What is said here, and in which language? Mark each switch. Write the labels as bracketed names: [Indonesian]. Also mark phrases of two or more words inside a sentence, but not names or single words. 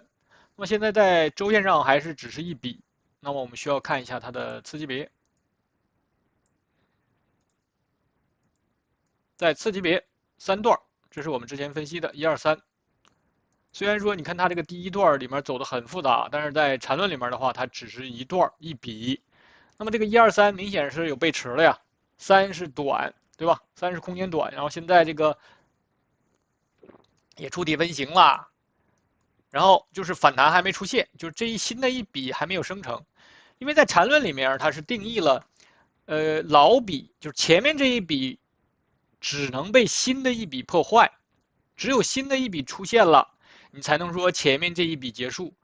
[Chinese] 那麼現在在周線上還是只是一筆。那麼我們需要看一下它的次級別，在次級別3段，這是我們之前分析的1、2、3。雖然說你看它這個第1段裡面走得很複雜，但是在纏論裡面的話，它只是一段一筆。那麼這個1、2、3明顯是有背馳了呀，3是短，對吧？3 是空間短，然後現在這個也觸底分型了。然後就是反彈還沒出現，就是這新的一筆還沒有生成，因為在纏論裡面它是定義了，老筆就是前面這一筆只能被新的一筆破壞，只有新的一筆出現了，你才能說前面這一筆結束。